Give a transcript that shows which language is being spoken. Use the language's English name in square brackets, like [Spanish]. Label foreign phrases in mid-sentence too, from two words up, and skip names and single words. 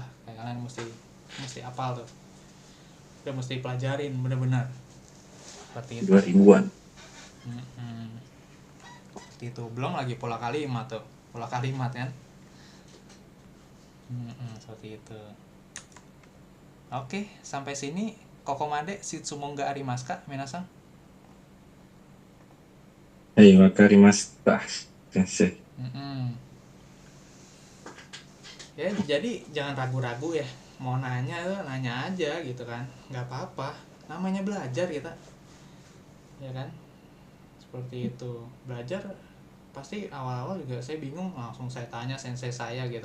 [Indonesian] Kayak kalian mesti hafal tuh. Udah mesti pelajarin bener-bener. Seperti itu. 2000-an. Itu belum lagi pola kalimat tuh, pola kalimat kan. Seperti itu. Oke, sampai sini [Japanese] ここまで質問がありますか皆さん? わかりました、先生. [Indonesian] Ya jadi jangan ragu-ragu ya, mau nanya aja gitu kan, nggak apa-apa, namanya belajar kita, ya kan. Seperti itu. Belajar pasti awal-awal juga saya bingung, langsung saya tanya sensei saya gitu.